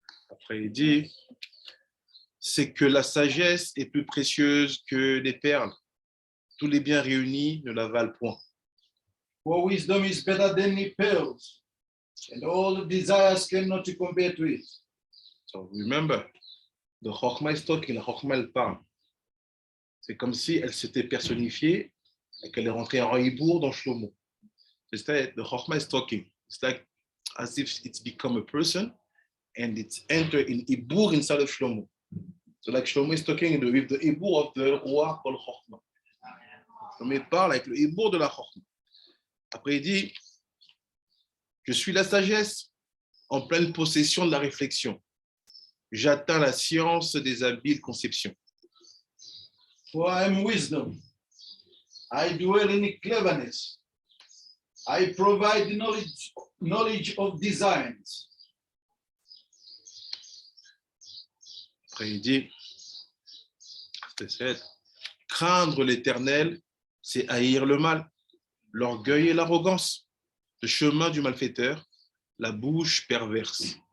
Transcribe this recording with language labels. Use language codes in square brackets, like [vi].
[fr] Après, il dit, c'est que la sagesse est plus précieuse que les perles. Tous les biens réunis ne la valent point. [en] For wisdom is better than the pearls, and all the desires cannot compare to it. So remember, the Hokhma is talking, [fr] la Hokhma elle parle. C'est comme si elle s'était personnifiée et qu'elle est rentrée en Hibour dans Shlomo. [en] The Hokhma is talking. It's like as if it's become a person and it's entered in Hibour inside of Shlomo. So like Shlomo is talking with the Hibour of the roi called Hokhma. [fr] Shlomo parle avec le Hibour de la Hokhma. Après il dit, je suis la sagesse en pleine possession de la réflexion. J'atteins la science des habiles conceptions. [en] For I am wisdom. I dwell in cleverness. I provide knowledge of designs. [fr] Après, il dit, craindre l'Éternel, c'est haïr le mal, l'orgueil et l'arrogance, le chemin du malfaiteur, la bouche perverse.